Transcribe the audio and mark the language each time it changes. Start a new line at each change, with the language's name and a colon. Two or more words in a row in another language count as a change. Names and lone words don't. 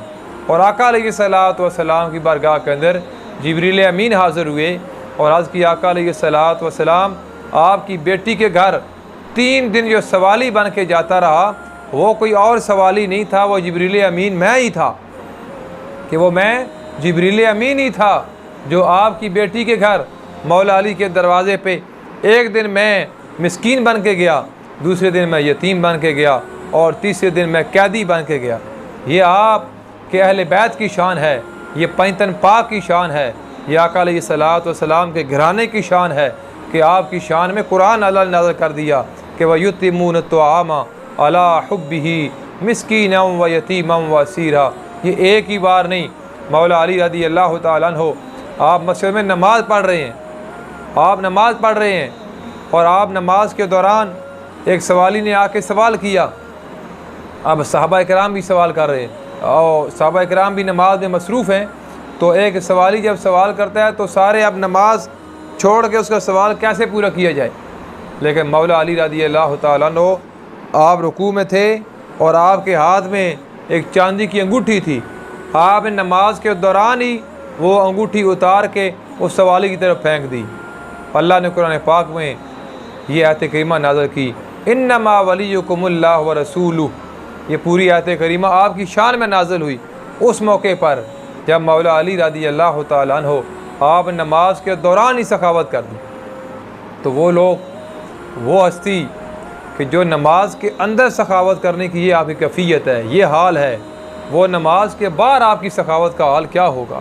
Urdu: اور آقا علیہ الصلاۃ والسلام کی بارگاہ کے اندر جبریل امین حاضر ہوئے اور عرض کی آقا علیہ الصلاۃ والسلام آپ کی بیٹی کے گھر 3 دن جو سوالی بن کے جاتا رہا، وہ کوئی اور سوالی نہیں تھا، وہ جبریل امین میں ہی تھا، کہ وہ میں جبریل امین ہی تھا جو آپ کی بیٹی کے گھر مولا علی کے دروازے پہ ایک دن میں مسکین بن کے گیا، دوسرے دن میں یتیم بن کے گیا اور تیسرے دن میں قیدی بن کے گیا. یہ آپ کے اہل بیت کی شان ہے، یہ پنجتن پاک کی شان ہے، یہ آقا علیہ الصلاۃ والسلام کے گھرانے کی شان ہے کہ آپ کی شان میں قرآن اللہ نازل کر دیا کہ
Arabic: و یطعمون الطعام علی حبہ مسکینا و یتیما و اسیرا.
Urdu: یہ ایک ہی بار نہیں، مولا علی رضی اللہ تعالی عنہ آپ مسجد میں نماز پڑھ رہے ہیں، آپ نماز پڑھ رہے ہیں اور آپ نماز کے دوران ایک سوالی نے آکے سوال کیا. اب صحابہ اکرام بھی سوال کر رہے ہیں اور صحابہ اکرام بھی نماز میں مصروف ہیں، تو ایک سوالی جب سوال کرتا ہے تو سارے اب نماز چھوڑ کے اس کا سوال کیسے پورا کیا جائے. لیکن مولا علی رضی اللہ تعالی عنہ آپ رکوع میں تھے اور آپ کے ہاتھ میں ایک چاندی کی انگوٹھی تھی، آپ نے نماز کے دوران ہی وہ انگوٹھی اتار کے اس سوالی کی طرف پھینک دی. اللہ نے قرآن پاک میں یہ آیت کریمہ نازل کی,
Arabic: انما ولیکم اللہ و رسولہ.
Urdu: یہ پوری آیت کریمہ آپ کی شان میں نازل ہوئی اس موقع پر جب مولا علی رضی اللہ تعالی عنہ آپ نماز کے دوران ہی سخاوت کر دی. تو وہ لوگ، وہ ہستی کہ جو نماز کے اندر سخاوت کرنے کی یہ آپ کی کیفیت ہے، یہ حال ہے، وہ نماز کے بعد آپ کی سخاوت کا حال کیا ہوگا.